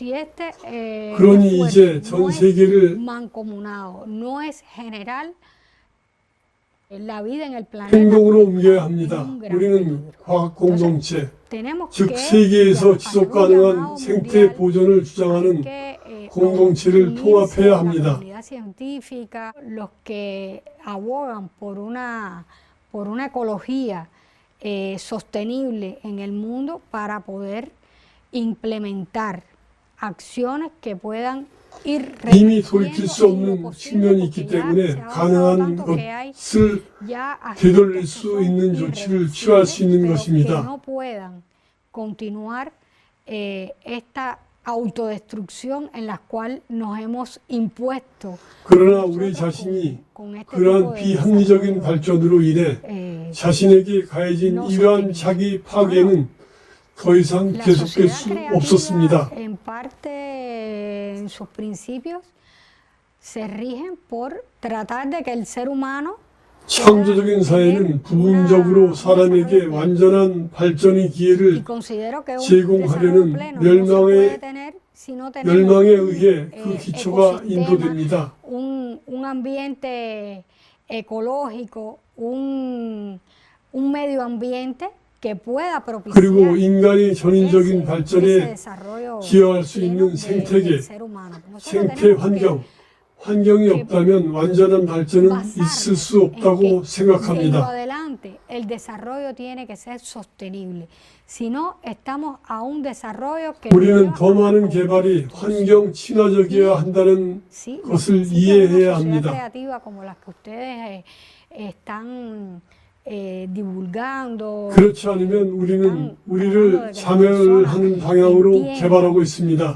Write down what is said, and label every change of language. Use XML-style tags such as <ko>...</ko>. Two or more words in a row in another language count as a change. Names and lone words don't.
<ko>그러니 이제 전 세계를 행동으로 옮겨야 합니다. 우리는 과학 공동체, 즉 세계에서 지속 가능한 생태 보존을 주장하는 공동체를 통합해야 합니다.</ko> <es>Sostenible en el mundo para poder implementar acciones que puedan ir</es> <ko>이미 돌이킬 수 없는 측면이 있기 때문에 가능한 것을 되돌릴 수 있는 조치를 취할 수 있는 것입니다.</ko> <es>no puedan continuar esta autodestrucción en la cual nos hemos impuesto.</es> <ko>그러나 우리 자신이 그러한 비합리적인 발전으로 인해 자신에게 가해진 이러한 자기 파괴는 더 이상 계속될 수 없었습니다.</ko> <es>En parte en sus principios se rigen por tratar de que el ser humano</es> <ko>창조적인 사회는 부분적으로 사람에게 완전한 발전의 기회를 제공하려는 멸망에 의해 그 기초가 인도됩니다.</ko> <es>un ambiente ecológico, un medio ambiente que pueda propiciar</es> <ko>그리고 인간이 전인적인 발전에 기여할 수 있는 생태계, 생태 환경이 없다면 완전한 발전은 있을 수 없다고 생각합니다.</ko> <es>El desarrollo tiene que ser sostenible. Si no, estamos a un desarrollo que</es> <ko>우리는 더 많은 개발이 환경 친화적이어야 한다는 것을 이해해야 합니다. 그렇지 않으면 우리는 우리를 자멸하는 방향으로 개발하고 있습니다.</ko>